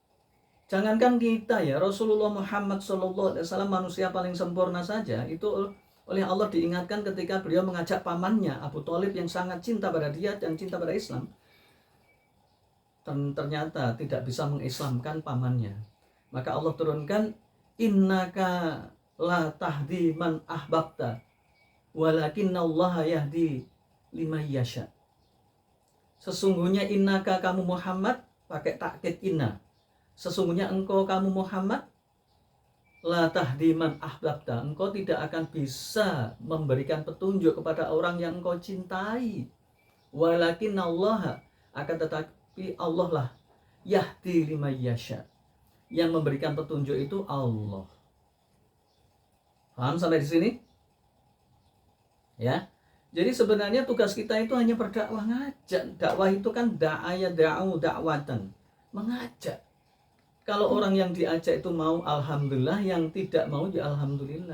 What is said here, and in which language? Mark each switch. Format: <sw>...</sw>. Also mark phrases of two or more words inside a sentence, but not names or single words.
<id>Jangankan kita ya, Rasulullah Muhammad SAW manusia paling sempurna saja itu Oleh Allah diingatkan ketika beliau mengajak pamannya Abu Thalib yang sangat cinta pada dia dan cinta pada Islam, dan ternyata tidak bisa mengislamkan pamannya. Maka Allah turunkan,</id> <ar>إنك لا تهدي من أحببت ولكن الله يهدي من يشاء.</ar> <id>Sesungguhnya innaka kamu Muhammad, pakai takkid inna. Sesungguhnya engkau kamu Muhammad,</id> <ar>لا تهدي من أحببت,</ar> <id>engkau tidak akan bisa memberikan petunjuk kepada orang yang engkau cintai. Walakinnallaha, akan tetapi Allah lah,</id> <ar>يهدي من يشاء,</ar> <id>yang memberikan petunjuk itu Allah. Paham sampai di sini? Ya. Jadi sebenarnya tugas kita itu hanya berdakwah, ngajak. Dakwah itu kan dakwatan, mengajak. Kalau orang yang diajak itu mau, alhamdulillah, yang tidak mau ya alhamdulillah.</id>